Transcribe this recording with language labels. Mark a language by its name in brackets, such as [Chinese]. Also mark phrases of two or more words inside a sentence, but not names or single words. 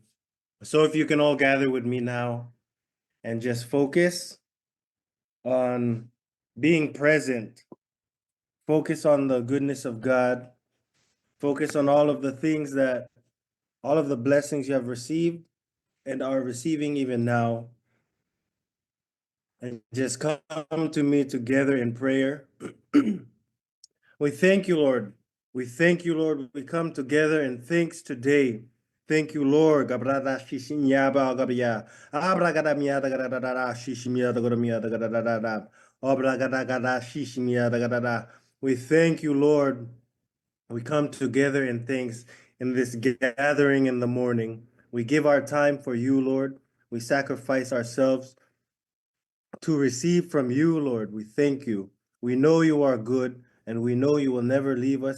[English] So if you can all gather with me now and just focus on being present, focus on the goodness of God, focus on all of the things that, all of the blessings you have received and are receiving even now, and just come to me together in prayer. We thank you, Lord. We thank you, Lord. We come together in thanks today. Thank you, Lord. Gabrada shishinyaba gabia. Abragada miada gadada shishimiada godamiada gadada. Obragada gada shishimiada gadada. We thank you, Lord. We come together in thanks in this gathering in the morning. We give our time for you, Lord. We sacrifice ourselves to receive from you, Lord. We thank you. We know you are good, and we know you will never leave us.